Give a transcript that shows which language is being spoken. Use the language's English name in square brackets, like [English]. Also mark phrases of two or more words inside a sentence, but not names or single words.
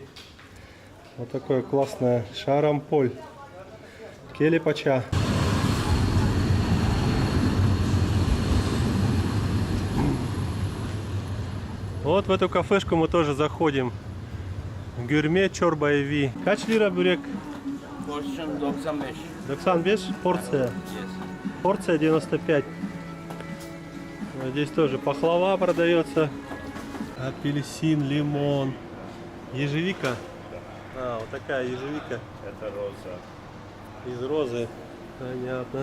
[Russian] Вот такое классное. Шарамполь. Келипача. Вот в эту кафешку мы тоже заходим. Гюрме Чорба Эви. [Turkish] Kaç lira börek? Porsiyon 95. [Russian] 95 порция. Порция 95. Вот здесь тоже пахлава продается. Апельсин, лимон. Ежевика. А, вот такая ежевика. Это роза. Из розы. Понятно.